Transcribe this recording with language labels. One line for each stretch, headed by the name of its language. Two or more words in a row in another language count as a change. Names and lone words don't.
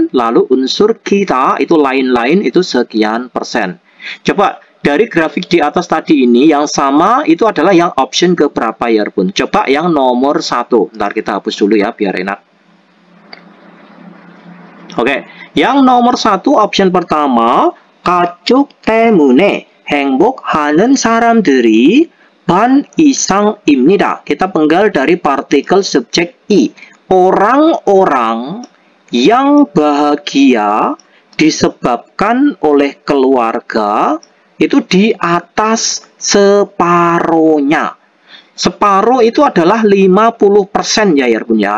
Indonesian: Lalu unsur kita itu lain-lain itu sekian persen. Coba dari grafik di atas tadi ini yang sama itu adalah yang option keberapa ya Bun? Coba yang nomor 1. Ntar kita hapus dulu ya biar enak. Oke, yang nomor 1 option pertama,
Korean: 가족 때문에 행복하는 사람들이 반 이상입니다.
Indonesian: Kita penggal dari partikel subjek i. Orang-orang yang bahagia disebabkan oleh keluarga itu di atas separohnya. Separuh itu adalah 50% ya Bun ya.